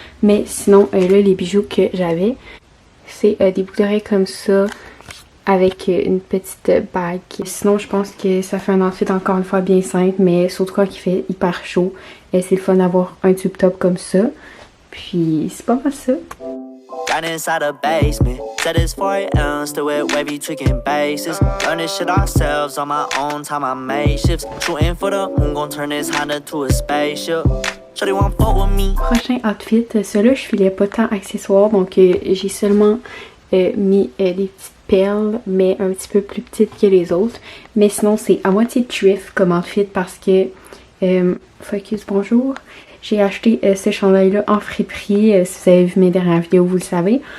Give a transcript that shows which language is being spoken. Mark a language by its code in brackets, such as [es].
[fr] Mais sinon, là, les bijoux que j'avais, c'est des boucles d'oreilles comme ça, avec une petite bague. Sinon, je pense que ça fait un outfit encore une fois bien simple, mais surtout quand il fait hyper chaud. Et c'est le fun d'avoir un tube top comme ça. Puis, c'est pas mal ça. [en] Right inside a basement, said it's 4 AM, still with wavy tweaking bases. Learn this shit ourselves on my own time, I made shifts. Shooting for the moon, gon' turn this Honda to a spaceship. Shorty want fuck with me. [fr] Prochain outfit, celui-là je filais pas tant accessoires, donc j'ai seulement mis des petites perles, mais un petit peu plus petites que les autres. Mais sinon c'est à moitié thrift comme outfit parce que, focus, bonjour. J'ai acheté ce chandail-là en friperie. Si vous avez vu mes dernières vidéos, vous le savez.